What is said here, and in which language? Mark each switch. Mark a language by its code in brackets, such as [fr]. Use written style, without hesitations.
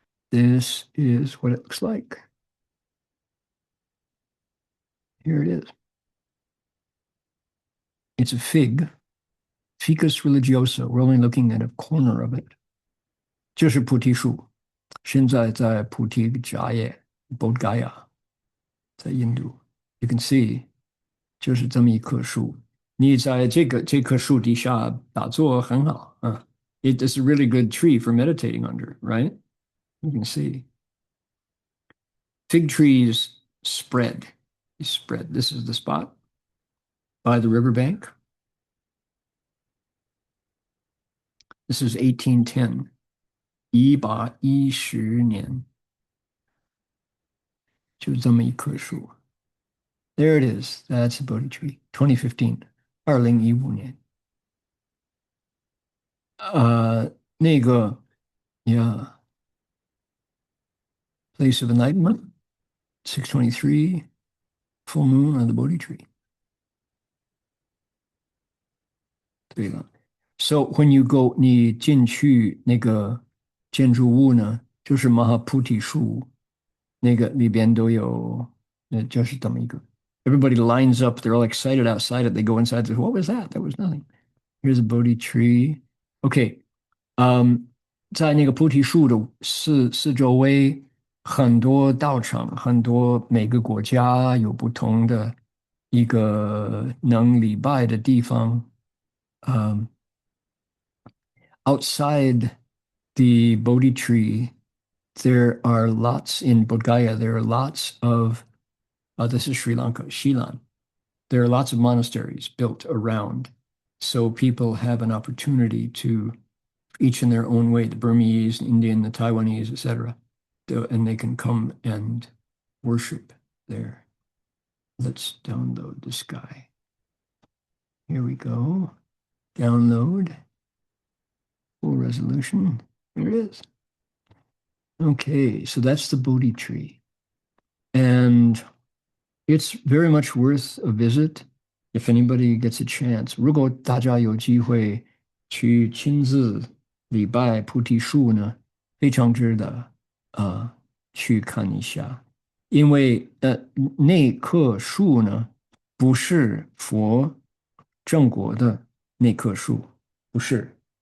[en] This is what it looks like. Here it is. It's a fig, Ficus religioso. We're only looking at a corner of it. [zh] 这是菩提树，现在在菩提迦叶 Bodh Gaya 在印度 You can see 就是这么一棵树，你在这棵树底下打坐很好啊。 [en] It is a really good tree for meditating under, right? You can see. Fig trees spread. They spread. This is the spot by the riverbank. This is 1810. 110年，就这么一棵树。 There it is. That's a Bodhi tree. 2015. 2015年。那个 yeah. Place of enlightenment. 623. Full moon on the Bodhi tree. [zh] 对了。 So when you go, 你进去那个建筑物呢，就是马哈菩提树，那个里边都有，就是这么一个。 [en] Everybody lines up. They're all excited outside it. They go inside. What was that? That was nothing. Here's a Bodhi tree. Okay. [zh] 在那个菩提树的四周围，很多道场，很多每个国家有不同的一个能礼拜的地方。 [en] Outside the Bodhi tree, there are lots in Bodh Gaya. There are lots of this is Sri Lanka, Shilan. There are lots of monasteries built around, so people have an opportunity to, each in their own way, the Burmese, the Indian, the Taiwanese, etc., and they can come and worship there. Let's download this guy. Here we go. Download. Full resolution. There it is. Okay, so that's the Bodhi tree. And it's very much worth a visit if anybody gets a chance. [zh] 如果大家有机会去亲自礼拜菩提树呢，非常值得去看一下。因为那棵树呢，不是佛正果的那棵树，不是。